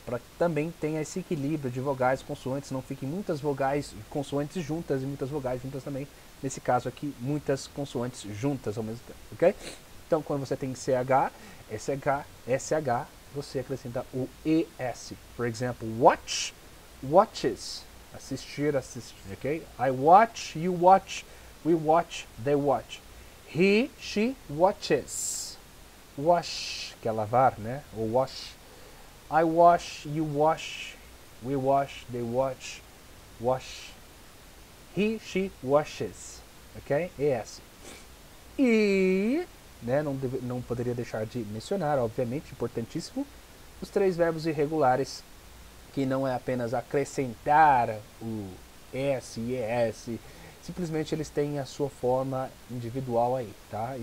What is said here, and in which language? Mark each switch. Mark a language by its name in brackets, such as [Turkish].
[Portuguese] Para que também tenha esse equilíbrio de vogais e consoantes, não fiquem muitas vogais e consoantes juntas e muitas vogais juntas também. Nesse caso aqui, muitas consoantes juntas ao mesmo tempo, ok? Então, quando você tem CH, SH, SH, você acrescenta o ES. Por exemplo, watch, watches. Assistir, assistir, ok? [English] I watch, you watch, we watch, they watch. He, she watches. Wash, [Portuguese] que é lavar, né? [English] Ou wash. I wash, you wash, we wash, they watch, wash. He, she washes. Ok? ES. [Portuguese] E, né, não poderia deixar de mencionar, obviamente, importantíssimo, os 3 verbos irregulares, que não é apenas acrescentar o S e ES, simplesmente eles têm a sua forma individual aí, tá?